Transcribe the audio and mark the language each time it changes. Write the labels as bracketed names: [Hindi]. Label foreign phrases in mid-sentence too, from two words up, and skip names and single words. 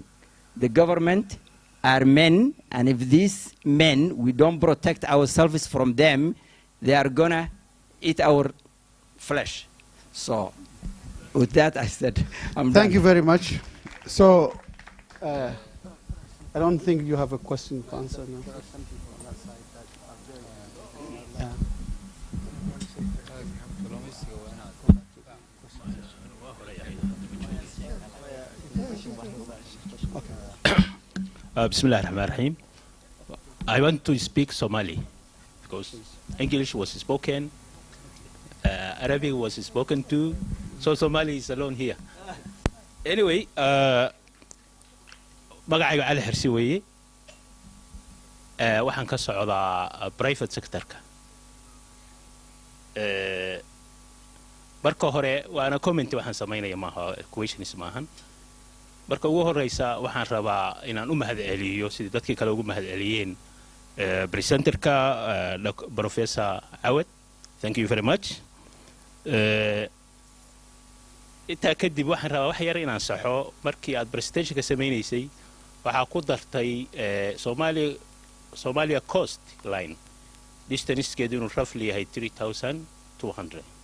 [English] The government are men, and if these men, we don't protect ourselves from them, they are gonna eat our flesh. So with that, I said, I'm Thank done. you very much. So I don't think you have a question to answer now. Yeah. [Arabic] بسم الله الرحمن الرحيم. [English] I want to speak Somali because English was spoken, Arabic was spoken too, so Somali is alone here. Anyway, [Somali] magacayga Cali Xirsi weeye, waxaan ka socdaa [English] private sector-ka. [Somali] Marka hore waana comment waxaan sameynaya maaha questions maahan. Marka ugu horeysa waxaan rabaa inaan u mahadceliyo sidii dadkii kale ugu mahadceliyeen presenterka Professor Awet. [English] Thank you very much. [Somali] Intaa kadib waxaan rabaa wax yar inaan saxo markii aad presentationka sameynaysay waxaa ku dartay Somalia [English] coast line distance-keedu [Somali] inuu roughly yahay 3,200.